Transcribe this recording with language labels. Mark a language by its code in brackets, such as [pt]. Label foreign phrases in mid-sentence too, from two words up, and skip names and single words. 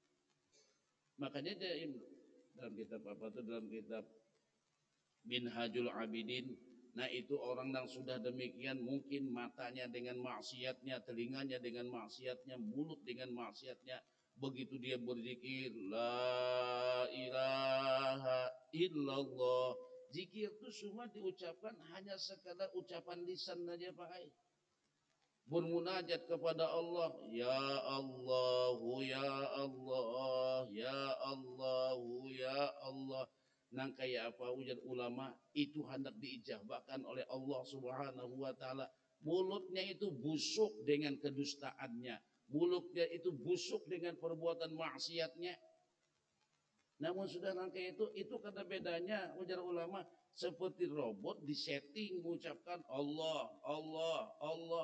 [id] Makanya dalam kitab apa itu, dalam kitab Minhajul Abidin, nah itu orang yang sudah demikian, mungkin matanya dengan maksiatnya, telinganya dengan maksiatnya, mulut dengan maksiatnya, begitu dia berzikir [ar] لا إله إلا الله, [id] zikir itu semua diucapkan hanya sekadar ucapan lisan saja Pak. Bermunajat kepada Allah, [ar] يا الله يا الله يا الله يا الله. [bjn] Nang kayak apa ujar ulama itu hendak diijabahkan oleh Allah [ar] سبحانه وتعالى. [id] Mulutnya itu busuk dengan kedustaannya, mulutnya itu busuk dengan perbuatan maksiatnya. [bjn] Namun sudah rangkai itu kata bedanya ujar ulama seperti robot disetting mengucapkan Allah, Allah, Allah.